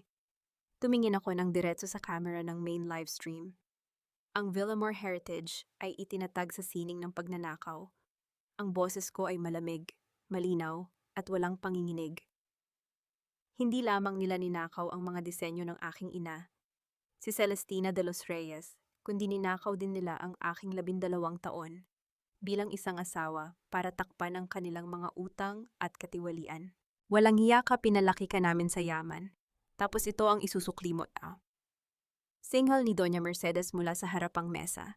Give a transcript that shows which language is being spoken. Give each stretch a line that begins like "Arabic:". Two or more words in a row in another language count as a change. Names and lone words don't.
Filipino: Tumingin ako ng diretso sa camera ng
English: main live stream.
Filipino: Ang Villamor Heritage ay itinatag sa sining ng pagnanakaw. Ang boses ko ay malamig, malinaw, at walang panginginig. Hindi lamang nila ninakaw ang mga disenyo ng aking ina, si Celestina de los Reyes, kundi ninakaw din nila ang aking 12 taon bilang isang asawa para takpan ang kanilang mga utang at katiwalian. Walang hiya ka, pinalaki ka namin sa yaman. Tapos ito ang isusukli mo. Singhal ni Doña Mercedes mula sa harapang mesa.